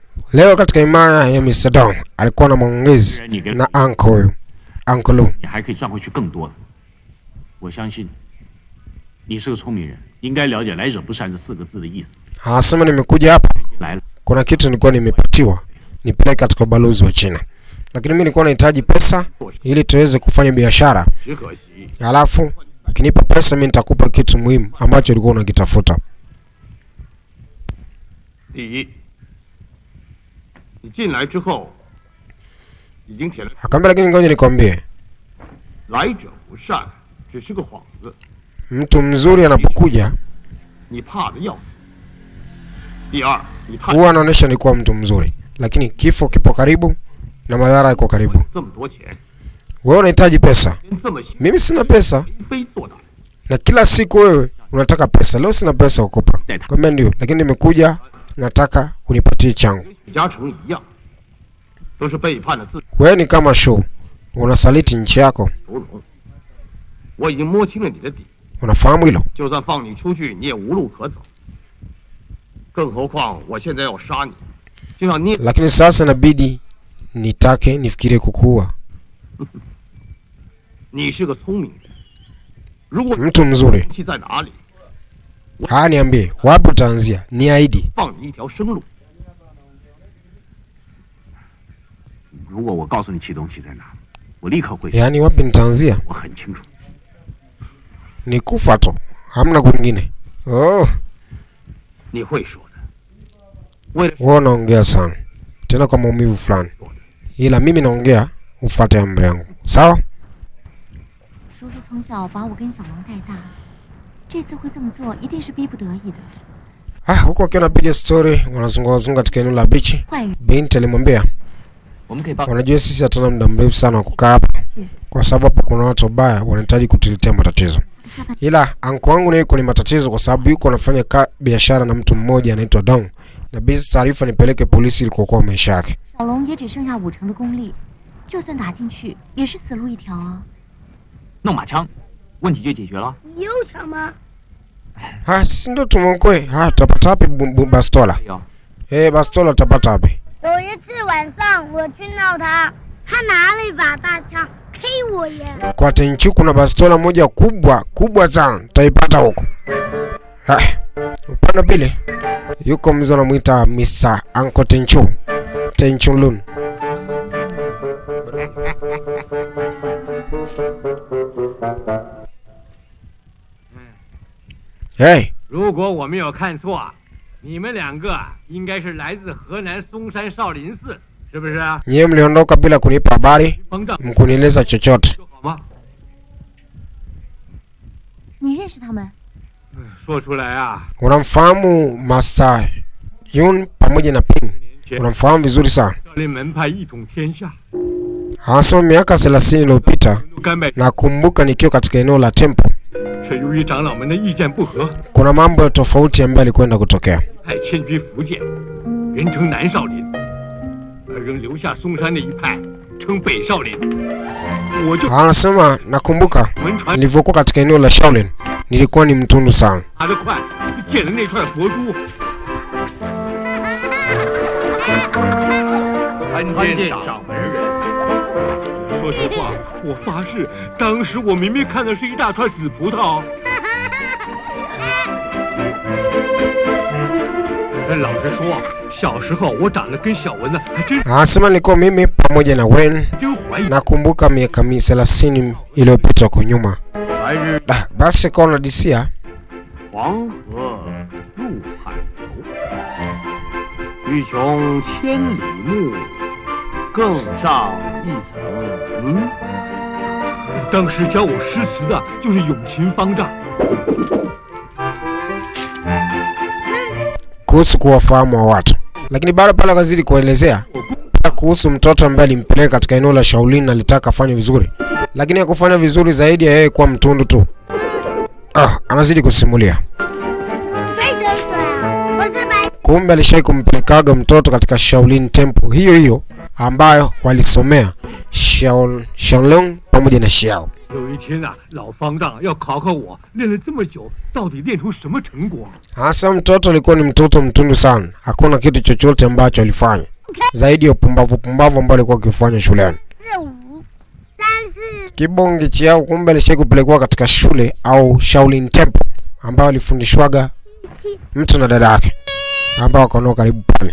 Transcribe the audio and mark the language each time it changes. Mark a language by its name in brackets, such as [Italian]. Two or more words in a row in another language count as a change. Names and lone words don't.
[Swahili] Leo katika himaya ya Mr. Dong alikuwa na maongezi na Uncle Lu. [Chinese] 你还可以赚回去更多的。我相信你是个聪明人，应该了解来者不善这4个字的意思。 [Swahili] Anasema nimekuja hapa. [Chinese] 来了， [Swahili] Kuna kitu nilikuwa nimepatiwa nipeleke katika balozi wa China. Lakini mimi nilikuwa nahitaji pesa ili tuweze kufanya biashara. [Chinese] 只可惜 [Swahili] Alafu ukinipa pesa mimi nitakupa kitu muhimu ambacho ulikuwa unakitafuta. [Chinese] 第一，你进来之后已经填了 [Swahili] Akamwambia lakini ngoja nikwambie. [Chinese] 来者不善只是个幌子， [Swahili] Mtu mzuri anapokuja [Chinese] 你怕的要死。第二，你太 [Swahili] huwa anaonyesha ni kuwa mtu mzuri, lakini kifo kipo karibu na madhara yako karibu. [Chinese] 这么多钱， [Swahili] Wewe unahitaji pesa, [Chinese] 连这么细 [Swahili] mimi sina pesa, [Chinese] 眉飞做到。 [Swahili] na kila siku wewe unataka pesa. Leo sina pesa kukupa. Kwambia ndio, lakini nimekuja nataka unipatie changu. [Chinese] 跟许嘉诚一样，都是背叛了自己 [Swahili] Wewe ni kama show, unasaliti nchi yako. [Chinese] 愁容。我已经摸清了你的底， [Swahili] Unafahamu hilo? [Chinese] 就算放你出去，你也无路可走。更何况我现在要杀你，就像你 [Swahili] Lakini sasa inabidi nitake nifikirie kukuua. [Chinese] 你是个聪明人，如果 [Swahili] Mtu mzuri. [Chinese] 气在哪里， [Swahili] Haya, niambie wapi utaanzia? Niahidi. [Chinese] 放你一条生路。如果我告诉你启动器在哪，我立刻会。 [Swahili] Yaani wapi nitaanzia? [Chinese] 我很清楚。 [Swahili] Ni kufa tu. Hamna kwingine. Oh, [Chinese] 你会说的，为了 [Swahili] wewe unaongea sana. Tena kwa maumivu fulani. Ila mimi naongea ufuate amri yangu. Sawa? [Chinese] 叔叔从小把我跟小龙带大，这次会这么做一定是逼不得已的。 [Swahili] Huko akiwa anapiga story wanazunguka katika eneo la beach. [Chinese] 坏人 [Swahili] Binti alimwambia, [Chinese] 我们可以帮。 [Swahili] unajua sisi hatuna muda mrefu sana wa kukaa hapa, kwa sababu hapo kuna watu wabaya wanahitaji kutuletea matatizo. Ila anko wangu naye yuko ni matatizo kwa sababu yuko anafanya biashara na mtu mmoja anaitwa Dong. Na basi taarifa nipeleke polisi ili kuokoa maisha yake. [Chinese] 小龙也只剩下5成的功力，就算打进去也是死路一条啊。弄把枪，问题就解决了。你有枪吗？ [Swahili] Si ndio tumwokoe. Tutapata wapi bastola? [Chinese] 有， [Swahili] Bastola tutapata wapi? [Chinese] 有一次晚上我去闹他，他拿了一把大枪 K 我耶。 [Swahili] Kwa Tenchu kuna bastola moja kubwa sana. Tutaipata huko. Upande pili yuko mzee anamuita Mr. Uncle Tenchu. Tenchu Lun. Hey, [Chinese] 如果我没有看错，你们2个应该是来自河南嵩山少林寺，是不是？ [Swahili] nyie mliondoka bila kunipa habari, [Chinese] 方丈 [Swahili] mkunieleza chochote. [Chinese] 说好吗？你认识他们？说出来啊！ [Swahili] Unamfahamu Master Yun pamoja na Ping? Unamfahamu vizuri sana. [Chinese] 少林门派一统天下， [Swahili] Anasema miaka 30 iliyopita [Chinese] 都甘拜， [Swahili] nakumbuka nikiwa katika eneo la temple [Chinese] 是由于长老们的意见不合， [Swahili] kuna mambo tofauti ambayo yalikwenda kutokea. [Chinese] 派迁居福建，人称南少林，而仍留下嵩山的一派称北少林。我就 [Swahili] Anasema nakumbuka [Chinese] 文传 [Swahili] nilivyokuwa katika eneo la Shaolin nilikuwa ni mtundu sana. [Chinese] 爬得快，就见了那串佛珠。参见掌门人。说实话，我发誓，当时我明明看的是一大串紫葡萄。老实说，小时候我长得跟小蚊子还真 [Swahili] Anasema nilikuwa mimi pamoja na Wen. [Chinese] 真怀疑。 [Swahili] Nakumbuka miaka 30 iliyopita kwa nyuma. [Chinese] 白日 [Swahili] Basi kwa unadisia [Chinese] 黄河入海流，欲穷千里目，更上一层。当时教我诗词的就是永勤方丈。 [Swahili] kuhusu kuwafahamu wa watu, lakini baada pale akazidi kuelezea kuhusu mtoto ambaye alimpeleka katika eneo la Shaolin na alitaka afanye vizuri, lakini hakufanya vizuri zaidi ya yeye kuwa mtundu tu. Anazidi kusimulia. Kumbe alishai kumpelekaga mtoto katika Shaolin Temple hiyo hiyo ambayo walisomea Shaolin pamoja na Xiao. [Chinese] 有一天啊，老方丈要考考我，练了这么久，到底练出什么成果？ [Swahili] Hasa mtoto alikuwa ni mtoto mtundu sana, hakuna kitu chochote ambacho alifanya. zaidi ya upumbavu ambao alikuwa akifanya shuleni. Kibonge chao kumbe alishai kupelekwa katika shule au Shaolin Temple ambao alifundishwaga mtu na dada yake ambao wakaondoka karibu pale.